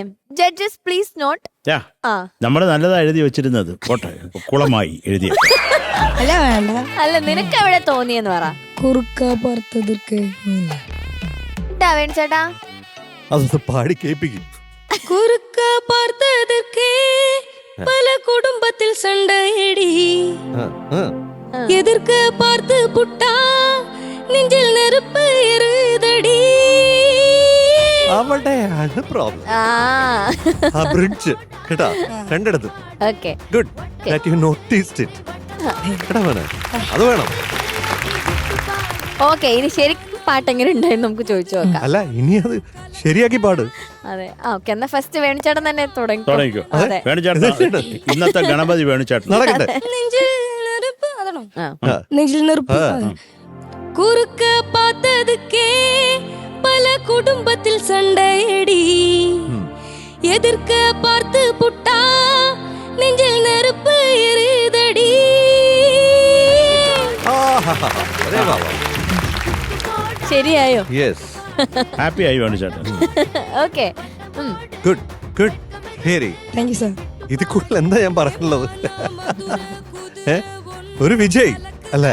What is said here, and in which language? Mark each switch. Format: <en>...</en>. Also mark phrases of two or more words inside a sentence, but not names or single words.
<en>judges please note. ആ</en> <ml>നമ്മള് നല്ലതാ എഴുതി വെച്ചിരുന്നത്, പോട്ടെ കുളമായി എഴുതിയ. അല്ല വേണ്ട. അല്ല നിനക്ക് എവിടെ തോന്നിയെന്ന് പറ. കുറുക്ക പുറത്തതൊക്കെ ഡാവേൻ ചേട്ടാ അതൊന്ന് പാടി കേൾപ്പിക്കും.</ml> <ta>കുറുക്ക பார்த்ததற்கே பல குடும்பத்தில் சண்டையடி. எதிர்க்க பார்த்து புட்டா நெஞ்சில் நெருப்பு எரியுதடி.</ta> <ml>അവിടെയാണ് പ്രോബ്ലം. ആ ബ്രിഡ്ജ് കേട്ടാ രണ്ടിടത്തും. ഓക്കെ</ml> <en>good that you noticed it.</en> <ml>കേട്ടാ മോനെ, അത് വേണം. ഓക്കെ ഇനി ശരിക്കും പാട്ട് എങ്ങനെ ഉണ്ടായിരുന്നു നമുക്ക് ചോദിച്ചു നോക്കാം. അല്ല ഇനി അത് ശരിയാക്കി പാട്. അതെ ഓക്കെ എന്നാ ഫസ്റ്റ് വേണിച്ചേട്ടൻ തന്നെ തുടങ്ങിക്കോ. അതെ വേണുചേട്ടൻ ഇന്നത്തെ ഗണപതി വേണുചേട്ടൻ നടക്കട്ടെ.</ml> <ta>நெஞ்சில் நெருப்பு அதனோ</ta> <ml>ആ.</ml> <ta>நெஞ்சில் நெருப்பு. குறுக்க பார்த்ததுக்கே பல குடும்பத்தில் சண்டையடி. எதிர்க்க பார்த்து புட்டா நெஞ்சில் நெருப்பு எரியுதடி.</ta> <ml>അതെ ബാബാ. ശരിയായോ? യെസ് ഹാപ്പി ആയി വേണുചേട്ടൻ. ഓക്കെ</ml> <en>good good. ശരി, thank you sir.</en> <ml>ഇത് കൂടുതൽ എന്താ ഞാൻ പറയാനുള്ളത്? ഒരു വിജയ് അല്ലേ?</ml>